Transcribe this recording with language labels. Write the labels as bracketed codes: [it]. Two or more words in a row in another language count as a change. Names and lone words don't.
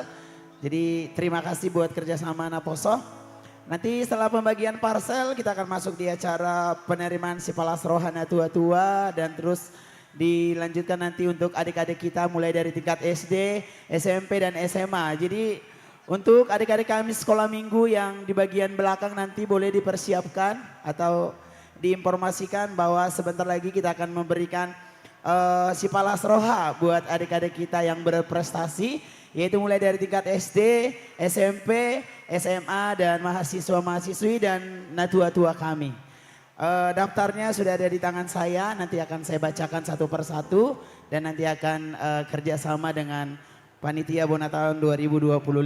[id] Jadi terima kasih buat kerjasama Naposo. Nanti setelah pembagian parcel kita akan masuk di acara penerimaan [bbc] si palas rohana [id] tua-tua dan terus dilanjutkan nanti untuk adik-adik kita mulai dari tingkat SD, SMP dan SMA. Jadi untuk adik-adik kami sekolah minggu yang di bagian belakang nanti boleh dipersiapkan atau diinformasikan bahwa sebentar lagi kita akan memberikan [bbc] si palas roha [id] buat adik-adik kita yang berprestasi, yaitu mulai dari tingkat SD, SMP, SMA dan mahasiswa-mahasiswi dan natua-tua kami. Daftarnya sudah ada di tangan saya, nanti akan saya bacakan satu persatu dan nanti akan kerjasama dengan Panitia Bona tahun 2025.